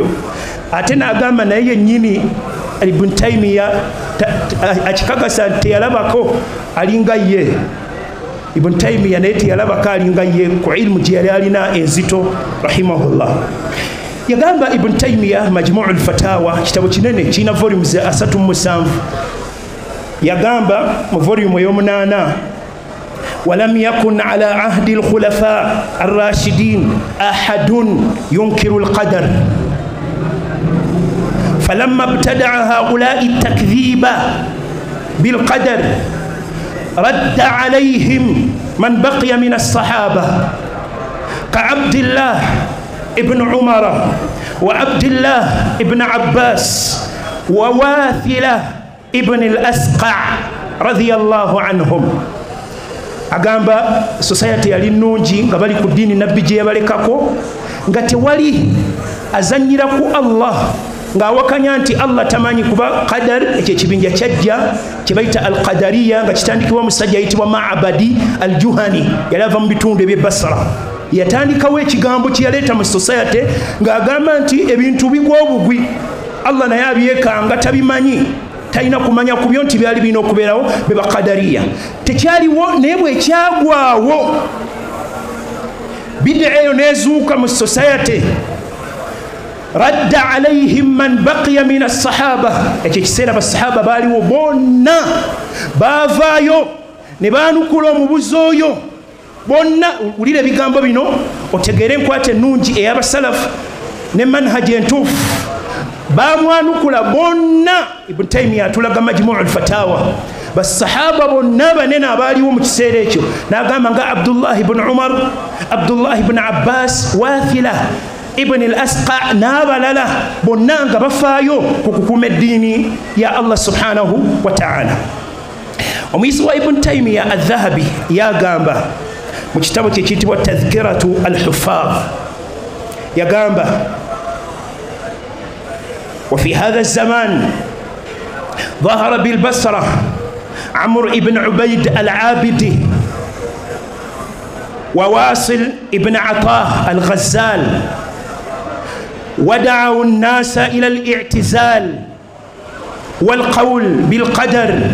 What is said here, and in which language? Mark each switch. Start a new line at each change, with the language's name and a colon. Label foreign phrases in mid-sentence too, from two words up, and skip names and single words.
Ganda: Ate n'agamba naye yennyini Ibn Taymiyyah akikakasa nti teyalabako alinga ye. Ibn Taymiyyah naye teyalabako alinga ye ku ilmu gye yali alina enzito rahimahullah. Yagamba Ibn Taymiyyah Majmu'ul Fatawa, kitabo kinene kirina volumes 37. Yagamba mu volume ey'omunaana,
Arabic: ولم يكن على عهد الخلفاء الراشدين أحد ينكر القدر فلما ابتدع هؤلاء التكذيب بالقدر رد عليهم من بقي من الصحابة كعبد الله بن عمر وعبد الله بن عباس وواثلة بن الأسقع رضي الله عنهم.
Ganda: Agamba society yali nnungi nga bali ku ddiini nabbi gye yabalekako, nga tewali azanyira ku Allah ng'awakanya nti Allah tamanyi kuba qadar. Ekyo ekibinja kyajja kye bayita al-Qadariya nga kitandikibwa musajja ayitibwa Ma'abadi al-Juhani, yali ava mu bitundu eby'e Basra. Yatandikawo ekigambo kye yaleeta mu society ng'agamba nti ebintu bigwa obugwi, Allah naye abyekanga tabimanyi, talina kumanya ku byo nti byali birina okubeerawo be Baqadariya. Tekyaliwo naye bwekyagwawo bid'a eyo n'ezuuka mu society,
Arabic: رد عليهم من بقي من الصحابة.
Ganda: Ekyo ekiseera basahaba baaliwo bonna baavaayo ne baanukula omubuzi oyo bonna. Wulira ebigambo bino otegeere enkwata ennungi ey'abasalafu ne manhaji entuufu. Baamwanukula bonna. Ibn Taymiyyah atulaga Majmu'ul Fatawa, basahaba bonna banene abaaliwo mu kiseera ekyo, n'agamba nga Abdullah ibn Umar, Abdullah ibn Abbas, Wathila ibn al-Asqa' n'abalala bonna nga bafaayo ku kukuuma eddiini ya Allah
Arabic: سبحانه وتعالى.
Ganda: Omuyizi wa Ibn Taymiyyah Adh-Dhahabi yagamba mu kitabo kye kiyitibwa Tadhkiratu al-Huffaz, yagamba
Arabic: وفي هذا الزمان ظهر بالبصرة عمرو بن عبيد العابدي وواصل بن عطاء الغزال، ودعوا الناس إلى الاعتزال والقول بالقدر.